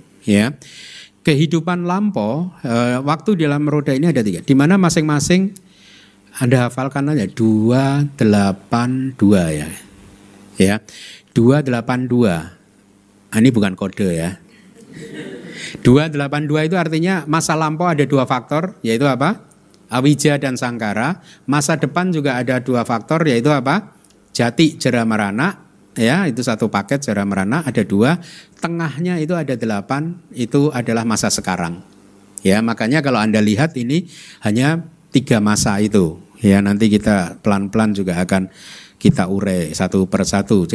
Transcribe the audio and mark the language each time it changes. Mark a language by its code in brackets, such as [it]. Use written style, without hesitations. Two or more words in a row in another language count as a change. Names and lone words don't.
[id] Ya, kehidupan lampau, waktu di dalam roda ini ada 3, di mana masing-masing Anda hafalkan aja 282 ya. Ya, 282. Ini bukan kode ya. 282 itu artinya masa lampau ada 2 faktor, yaitu apa? Awija dan sangkara. Masa depan juga ada 2 faktor, yaitu apa? [pi] Jati, jara, marana. [id] Ya, itu satu paket, [pi] jara, marana [id] ada 2. Tengahnya itu ada 8, itu adalah masa sekarang. Ya, makanya kalau Anda lihat ini hanya 3 masa itu. Ya, nanti kita pelan-pelan juga akan kita urai satu per satu.